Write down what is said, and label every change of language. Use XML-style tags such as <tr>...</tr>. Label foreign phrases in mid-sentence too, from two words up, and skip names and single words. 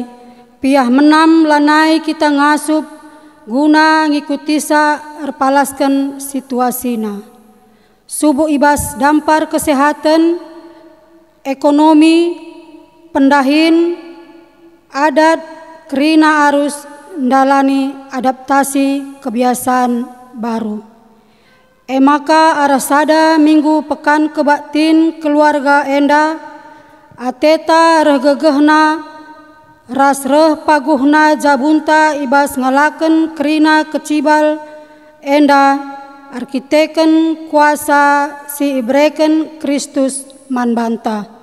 <btx>Piah menam lanai kita ngasup guna ngikuti sa erpalaskan situasina. Subuh ibas dampar kesehatan, ekonomi, pendahin, adat, kerina arus ndalani</btx> <id>adaptasi kebiasaan baru.</id> <btx>Maka arah sada minggu pekan kebaktin keluarga enda, ateta regegehna ras reh paguhna jabunta ibas ngalaken kerina kecibal enda arkiteken kuasa si ibreken Kristus manbanta.</btx>